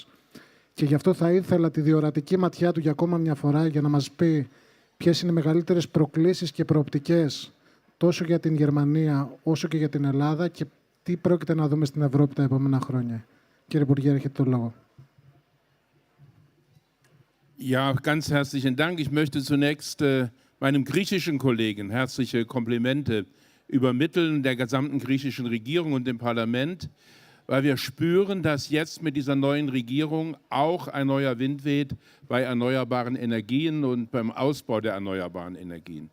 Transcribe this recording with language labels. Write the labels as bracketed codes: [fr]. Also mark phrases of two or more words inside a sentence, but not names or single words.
[el] Και γι' αυτό θα ήθελα τη διορατική ματιά του για ακόμα μια φορά για να μας πει ποιες είναι οι μεγαλύτερες προκλήσεις και προοπτικές τόσο για την Γερμανία όσο και για την Ελλάδα και τι πρόκειται να δούμε στην Ευρώπη τα επόμενα χρόνια. Κύριε Υπουργέ, έχετε το λόγο. [de] Ja, ganz herzlichen Dank. Ich möchte zunächst meinem griechischen Kollegen herzliche Komplimente übermitteln, der gesamten griechischen Regierung und dem Parlament, weil wir spüren, dass jetzt mit dieser neuen Regierung auch ein neuer Wind weht bei erneuerbaren Energien und beim Ausbau der erneuerbaren Energien.